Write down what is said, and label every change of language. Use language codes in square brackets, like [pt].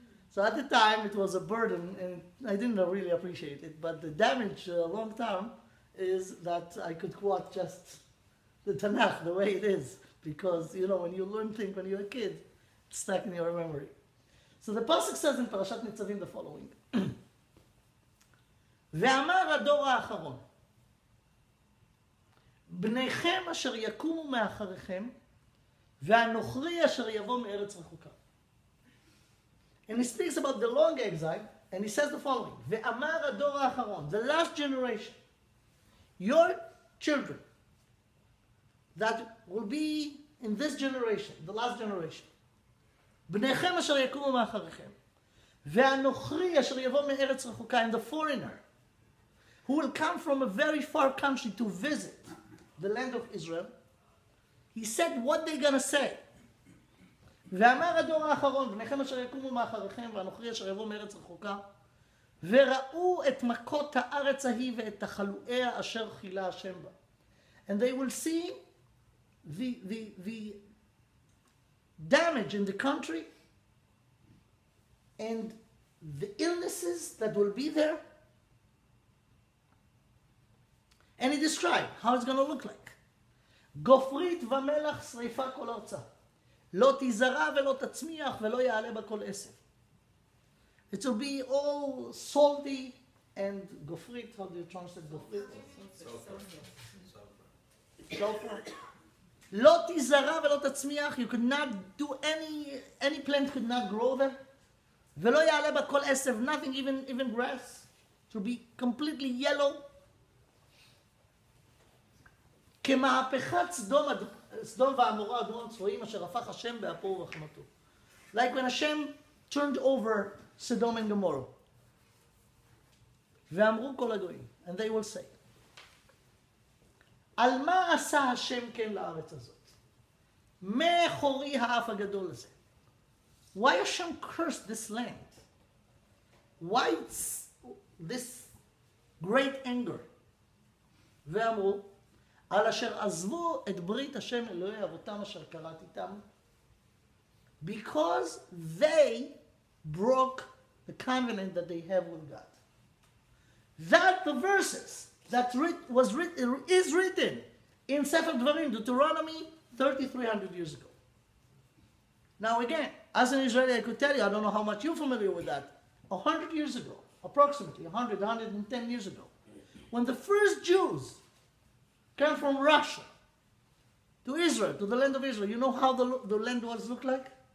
[en] So at the time, it was a burden, and I didn't really appreciate it. But the damage long term is that I could quote just the Tanakh the way it is. Because, you know, when you learn things when you're a kid, it's stuck in your memory. So the pasuk says in Parashat Nitzavim the following. [he] ואמר הדור האחרון, בניכם אשר יקומו מאחריכם, והנוכרי אשר יבוא מארץ רחוקה. [en] And he speaks about the long exile, and he says the following, [he] ואמר הדור האחרון, [en] the last generation, your children, that will be in this generation, the last generation, [he] בניכם אשר יקומו מאחריכם, והנוכרי אשר יבוא מארץ רחוקה, [en] and the foreigner, who will come from a very far country to visit the land of Israel, he said what they're going to say. [he] ואמר הדור האחרון, בניכם אשר יקומו מאחריכם, והנוכרי אשר יבוא מארץ רחוקה, וראו את מכות הארץ ההיא ואת תחלואיה אשר חילה השם בה. [en] And they will see the damage in the country and the illnesses that will be there. And he described how it's going to look like. [he] גופרית ומלח שריפה כל ארצה. לא תזרע ולא תצמיח ולא יעלה בה כל עשב. [en] It will be all salty and gofrit. How do you translate gofrit? Sulfur. [he] לא תזרע ולא תצמיח. [en] You could not do any plant could not grow there. [he] ולא יעלה בה כל עשב. [en] Nothing, even grass. It will be completely yellow. [he] כמהפכת סדום ועמורה אדמון צבועים אשר הפך השם באפו ורחמתו. [en] Like when Hashem turned over Sodom and Gomorrah. [he] ואמרו כל הגויים, [en] and they will say, [he] על מה עשה השם כן לארץ הזאת? מה חורי האף הגדול הזה? [en] Why Hashem cursed this land? Why this great anger? [he] ואמרו, על אשר עזבו את ברית השם אלוהי אבותם אשר קראתי איתם, [en] because they broke the covenant that they have with God. That the verses that is written in Sefer Dvarim, Deuteronomy, 3,300 years ago. Now again, as an Israeli, I could tell you, I don't know how much you're familiar with that, 100 years ago, approximately 100, 110 years ago, when the first Jews came from Russia to Israel, to the land of Israel. You know how the land was look like?